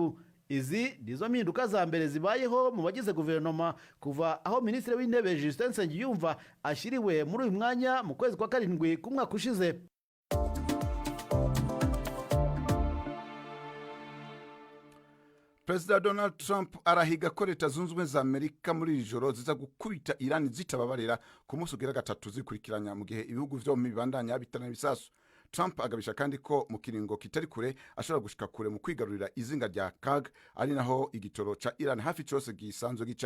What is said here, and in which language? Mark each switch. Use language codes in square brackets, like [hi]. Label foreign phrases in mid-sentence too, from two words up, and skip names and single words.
[rw] Izi nizo mpinduka za mbere zibayeho mu bagize guverinoma kuva aho minisitiri w'intebe Justin Nsengiyumva ashyiriwe muri uyu mwanya mu kwezi kwa karindwi k'umwaka ushize. [rn] Perezida Donald Trump arahiga ko Leta Zunze Ubumwe za Amerika muri iri joro ziza gukubita Iran zitababarira ku munsi ugira gatatu zikurikiranya mu gihe ibihugu vyombi bibandanya bitana ibisasu. Trump agabisha kandi ko mu kiringo kitari kure ashobora gushika kure mu kwigarurira izinga rya Kag, ari naho igitoro ca Iran hafi cyose gisanzwe gica.